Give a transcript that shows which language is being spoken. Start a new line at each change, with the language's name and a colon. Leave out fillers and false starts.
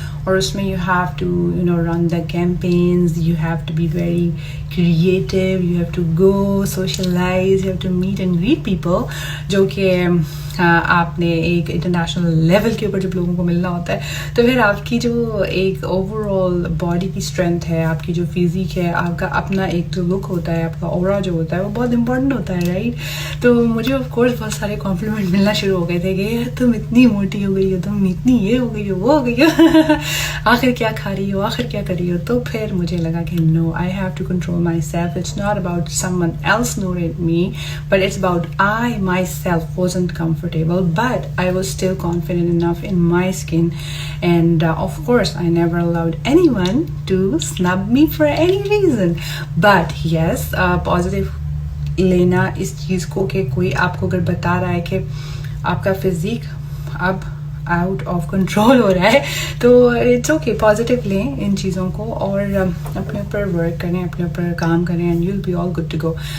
Urdu: اور اس میں
English: you have to run the campaigns, you have to be very creative, you have to go socialize, you have to meet and read people,
Urdu: جو کہ آپ نے ایک international level کے اوپر جب لوگوں کو ملنا ہوتا ہے تو پھر آپ کی جو ایک اوور آل باڈی کی اسٹرینتھ ہے، آپ کی جو فزیک ہے، آپ کا اپنا ایک جو لک ہوتا ہے، آپ کا اورا جو ہوتا ہے وہ بہت امپورٹنٹ ہوتا ہے، رائٹ. تو مجھے آف کورس بہت سارے کمپلیمنٹ ملنا شروع ہو گئے تھے کہ تم اتنی موٹی ہو گئی ہو، تم اتنی یہ ہو گئی ہو، وہ ہو گئی ہو، آخر کیا کھا رہی ہو، آخر کیا کر رہی ہو. تو پھر مجھے لگا کہ نو،
English: I have to control myself. It's not about someone else noting me, but it's about I myself wasn't comfortable, but I was still confident enough in my skin, and of course I never allowed anyone to snub me for any reason. But yes,
Urdu: positive لینا اس چیز کو کہ کوئی آپ کو اگر بتا رہا ہے کہ آپ کا فزیک اب آؤٹ آف کنٹرول ہو رہا ہے تو
English: it's okay,
Urdu: پازیٹیو لیں ان چیزوں کو اور اپنے اوپر ورک کریں، اپنے اوپر کام کریں،
English: And you will be all good to go.